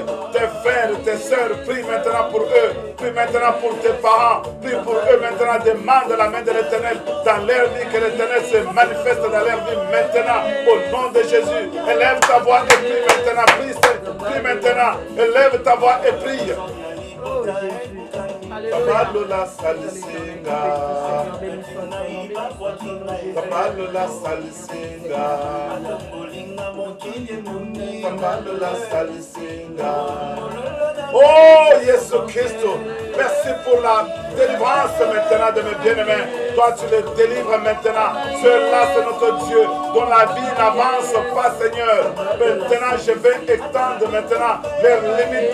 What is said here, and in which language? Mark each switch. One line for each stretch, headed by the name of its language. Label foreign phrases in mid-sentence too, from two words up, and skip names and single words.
French: Tes frères, tes sœurs, prie maintenant pour eux. Prie maintenant pour tes parents. Prie pour eux maintenant. Demande la main de l'Éternel dans leur vie. Que l'Éternel se manifeste dans leur vie maintenant. Au nom de Jésus. Élève ta voix et prie maintenant. Prie maintenant. Élève ta voix et prie. Oh Jésus. Kabalola salisinga. Kabalola salisinga. Kabalola salisinga. Oh Jésus Christ, merci pour la délivrance maintenant de mes bien-aimés. Toi tu les délivres maintenant. Ceux-là c'est notre Dieu dont la vie n'avance pas, Seigneur. Maintenant je vais étendre maintenant leurs limites.